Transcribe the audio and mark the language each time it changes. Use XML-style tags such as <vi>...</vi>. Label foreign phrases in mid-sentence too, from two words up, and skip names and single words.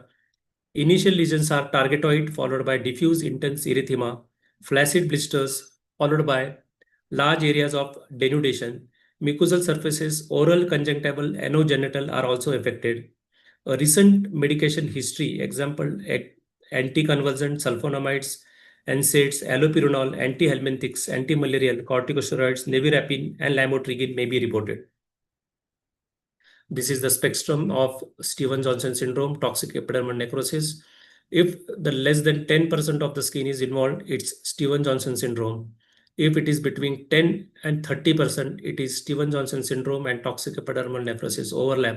<en>Initial lesions are targetoid, followed by diffuse intense erythema, flaccid blisters, followed by large areas of denudation. Mucosal surfaces, oral, conjunctival, anogenital are also affected. A recent medication history, example, anticonvulsant, sulfonamides, NSAIDs, allopurinol, antihelminthics, antimalarial, corticosteroids, nevirapine, and lamotrigine may be reported. This is the spectrum of Stevens-Johnson syndrome, toxic epidermal necrosis. If the less than 10% of the skin is involved, it's Stevens-Johnson syndrome. If it is between 10 and 30%, it is Stevens-Johnson syndrome and toxic epidermal necrosis overlap.</en>